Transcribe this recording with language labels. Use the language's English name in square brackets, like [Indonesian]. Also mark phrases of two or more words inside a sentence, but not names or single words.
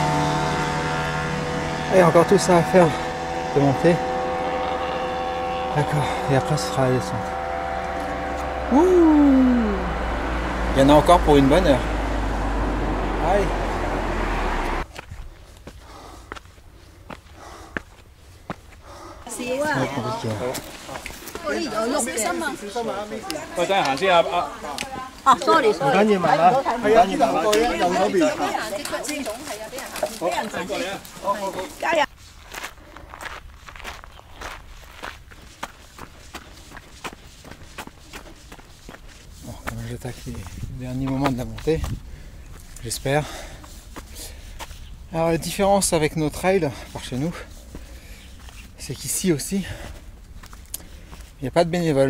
[French] Et encore tout ça à faire de monter. D'accord, et après ce sera la descente. Ouh. Il y en a encore pour une bonne heure. Allez. [Cantonese] sorry，唔緊要埋啦，係啊，呢個右嗰邊。加油！ [French] Bon, comme j'attaque les derniers moments de la montée, j'espère. Alors la différence avec nos trails par chez nous, c'est qu'ici aussi, il n'y a pas de bénévoles.